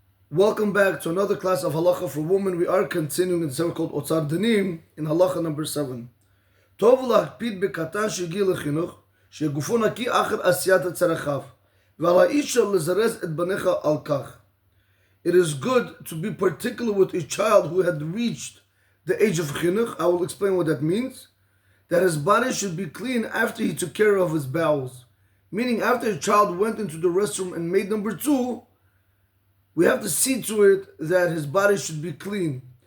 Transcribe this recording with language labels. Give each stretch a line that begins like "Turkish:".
English: Welcome back to another class of Halacha for women. We are continuing in the section called Otzar Dinim in Halacha number 7.
Hebrew: Tov להקפיד בקטן שהגיע לחינוך, שגופו נקי אחר עשיית צרכיו, ועל האיש לזרז את בניך על כך.
English: It is good to be particular with a child who had reached the age of chinuch. I will explain what that means. That his body should be clean after he took care of his bowels. Meaning after a child went into the restroom and made number 2, we have to see to it that his body should be clean.